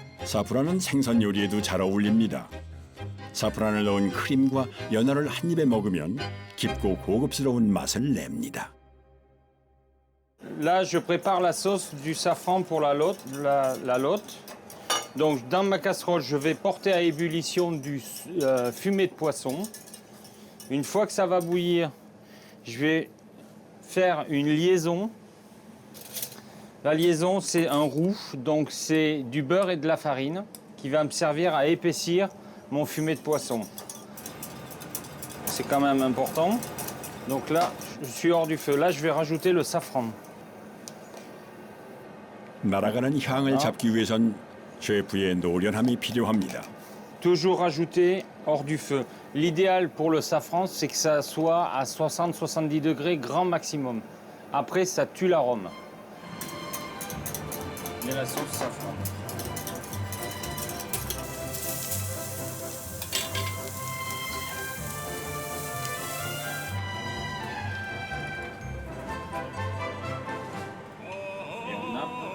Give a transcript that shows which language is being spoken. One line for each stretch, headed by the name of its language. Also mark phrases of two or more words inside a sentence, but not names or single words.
Korean: 사프란은 생선 요리에도 잘 어울립니다. 사프란을 넣은 크림과 연어를 한 입에 먹으면 깊고 고급스러운 맛을 냅니다.
French: Là, je prépare la sauce du safran pour la lotte. Donc, dans ma casserole, je vais porter à ébullition du fumet de poisson. Une fois que ça va bouillir, je vais faire une liaison. La liaison, c'est un roux, donc c'est du beurre et de la farine qui va me servir à épaissir mon fumet de poisson. C'est quand même important. Donc là, je suis hors du feu. Là, je vais rajouter le safran.
Korean: 날아가는 향을 잡기 위해선 셰프의 노련함이 필요합니다.
French: Toujours rajouter hors du feu. L'idéal pour le safran, c'est que ça soit à 60-70 degrés grand maximum. Après, ça tue l'arôme. Et la sauce safran. Et on nappe.